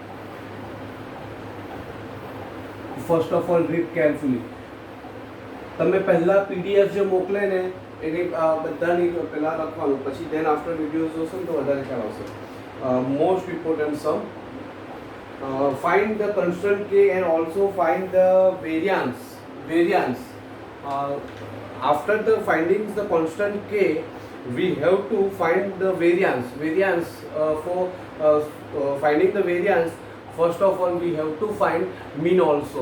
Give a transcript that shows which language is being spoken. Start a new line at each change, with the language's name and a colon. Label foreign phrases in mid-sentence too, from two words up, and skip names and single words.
English: First of all, read carefully.
Gujarati: તમે પહેલા PDF જે મોકલે ને એની બધાની પહેલા લખવાનું, પછી
English: then after
Gujarati: videos જોશો ને તો વધારે ખ્યાલ આવશે.
English: Most important sum. Find the constant k and also find the variance. After the finding the constant k, we have to find the variance. For finding the variance, first of all we have to find mean also.